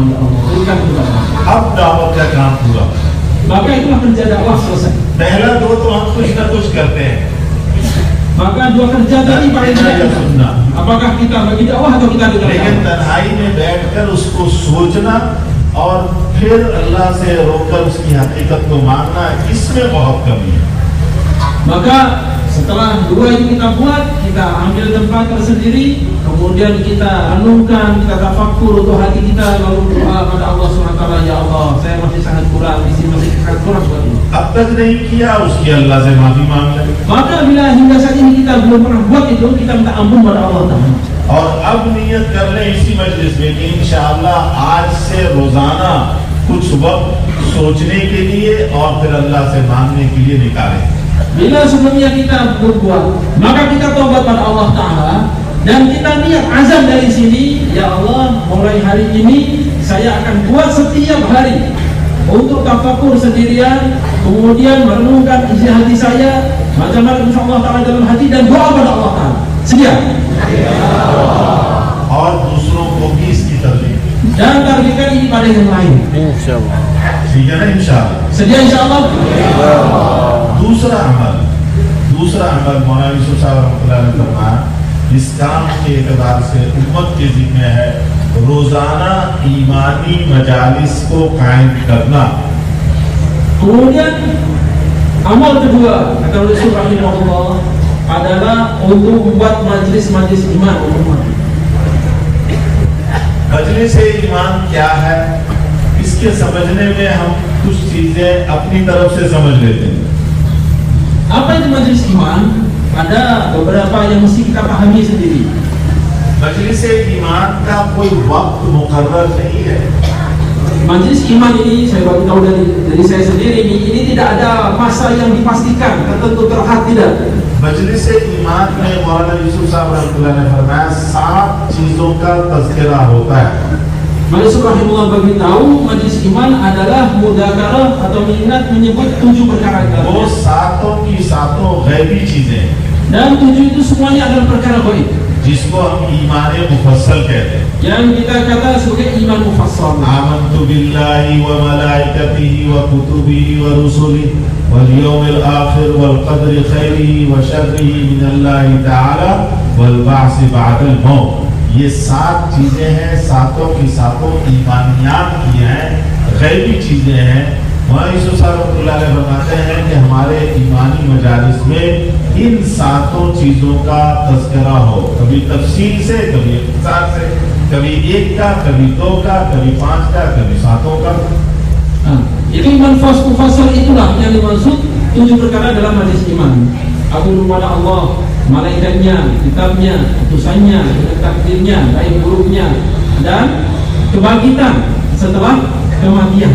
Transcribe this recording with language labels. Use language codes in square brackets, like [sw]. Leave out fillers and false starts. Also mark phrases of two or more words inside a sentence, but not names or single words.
[ms] Ya Allah, berikan kepada aku. [hi] अब दावत का काम पूरा। [ms] Maka itulah kerja dakwah selesai. [hi] पहला दो तो हम कुछ ना कुछ करते हैं, [ms] Maka 2 kerja tadi paling tidak, apakah kita bagi dakwah atau kita dengar [hi] लेकिन [ms] dakwah? [hi] तन्हाई में बैठकर उसको सोचना और फिर अल्लाह से रोककर उसकी हकीकत को मानना, इसमें बहुत कमी है। [ms] Maka Setelah dua itu kita buat, kita ambil tempat tersendiri, kemudian kita renungkan, kita tafakkur untuk hati kita, lalu doa pada Allah SWT. Ya Allah, saya masih sangat kurang, isi masih sangat kurang buat ini. [hi] अब तक नहीं किया उसकी अल्लाह से माफी मांग ले [ms] Maka bila hingga saat ini kita belum pernah buat itu, kita minta ampun pada Allah Ta'ala. [hi] और अब नियत कर ले इसी मजलिस में कि [ar] إن شاء الله [hi] आज से रोजाना कुछ वक्त सोचने के लिए और फिर अल्लाह से मांगने के लिए निकालें। [ms] Bila sebelumnya kita berbuat, maka kita tobat pada Allah Ta'ala dan kita niat azam dari sini, ya Allah, mulai hari ini saya akan buat setiap hari untuk tafakur sendirian, kemudian merenungkan isi hati saya, macam-macam [ar] إن شاء الله تعالى [ms] dalam hati, dan doa pada Allah Ta'ala. Sedia? [hi] और दूसरों को भी इसकी तरलीफ [ms] Dan targetkan ini pada yang lain. [ar] إن شاء الله. [hi] ठीक है ना [ar] إن شاء الله. [ms] Sedia [ar] إن شاء الله? [hi] दूसरा अमल मौलाना यूसुफ साहब रहमतुल्लाह अलैह ने फरमाया, इस काम के एतबार से उम्मत के जिम्मे है रोजाना ईमानी मजालिस को कायम करना। [ms] Kemudian amal kedua kata Rasul rahimahullah adalah untuk membuat majlis-majlis iman umat. [hi] मजलिस ईमान क्या है, इसके समझने में हम कुछ चीजें अपनी तरफ से समझ लेते हैं। [ms] Apa itu majlis iman? Ada beberapa yang mesti kita pahami sendiri. [hi] मजलिस ईमान का कोई वक्त मुकर्रर नहीं है। [ms] Majlis iman ini saya baru tahu dari saya sendiri, ini tidak ada masa yang dipastikan tertentu terhad, tidak. [hi] मजलिस ईमान में मौलाना यूसुफ साहब रहमतुल्लाह ने फरमाया 7 चीजों का तज़किरा होता है। [ms] Majelis rahimahullah beritahu majlis iman adalah mudzakarah atau mengingat menyebut 7 perkara [hi] वो [ms] itu. [hi] सातों की सातों गैबी चीजें हैं, [ms] Dan 7 itu semuanya adalah perkara gaib [hi] जिसको हम ईमान मुफस्सल कहते हैं। [ms] yang kita kata sebagai iman mufassal. [ar] آمنت بالله وملائكته وكتبه ورسله واليوم الآخر والقدر خيره وشره من الله تعالى والبعث بعد الموت. [hi] ये 7 चीजें हैं, सातों की सातों ईमानियात की हैं, गैबी चीजें हैं। मौलाना यूसुफ साहब रहमतुल्लाह अलैह फरमाते हैं कि हमारे ईमानी मजालिस में इन 7 चीजों का तज़किरा हो, कभी तफसील से, कभी इख्तिसार से, कभी 1 का, कभी 2 का, कभी 5 का, कभी 7 का। [ms] Itu iman mufassal itulah yang dimaksud 7 perkara dalam majlis iman. Aku kepada Allah, malaikatnya, kitabnya, utusannya, takdirnya, baik buruknya, dan kebangkitan setelah kematian.